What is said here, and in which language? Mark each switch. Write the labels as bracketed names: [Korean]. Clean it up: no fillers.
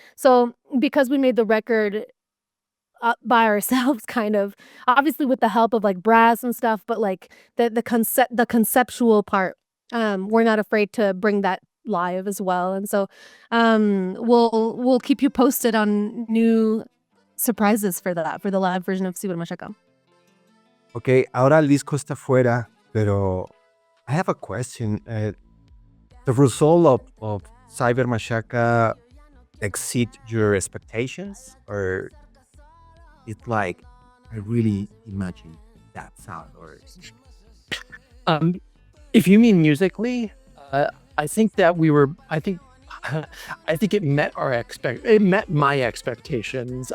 [English] So because we made the record by ourselves, kind of, obviously with the help of brass and stuff, but the conceptual part, we're not afraid to bring that live as well. And so we'll keep you posted on new surprises for the live version of Cyber-Mashaka. [Spanish] Ok, ahora el disco está fuera, pero I have a question. [English] The result of Cyber-Mashaka exceed your expectations, or it's like I really imagine that sound? Or if you mean musically, I think that I think it met my expectations.